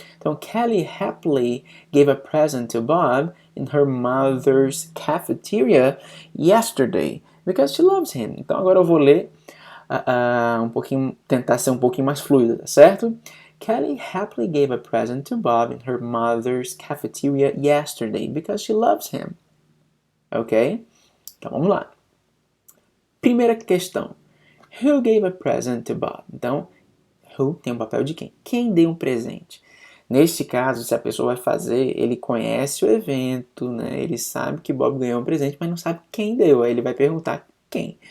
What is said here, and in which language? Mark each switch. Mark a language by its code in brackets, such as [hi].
[pt] Então, [en] Kelly happily gave a present to Bob in her mother's cafeteria yesterday because she loves him. [pt] Então, agora eu vou ler um pouquinho, tentar ser um pouquinho mais fluido, tá certo? [en] Kelly happily gave a present to Bob in her mother's cafeteria yesterday because she loves him. Ok? [pt] Então vamos lá. Primeira questão. [en] Who gave a present to Bob? [pt] Então, who tem o papel de quem? Quem deu um presente? Neste caso, se a pessoa vai fazer, ele conhece o evento, né? Ele sabe que Bob ganhou um presente, mas não sabe quem deu. Aí ele vai perguntar quem.